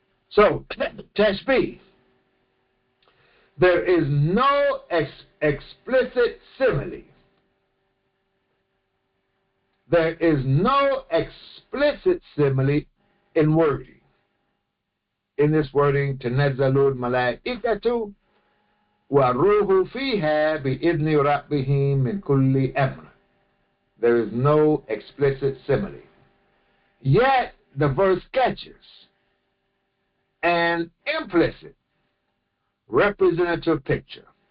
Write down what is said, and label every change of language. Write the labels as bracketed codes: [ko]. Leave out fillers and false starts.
[en] So, Tashbih. There is no explicit simile. There is no explicit simile in wording. In this wording, [ar] تنزل الملائكة والروح فيها بإذن ربهم من كل أمر. [en] There is no explicit simile. Yet the verse catches an implicit representative picture.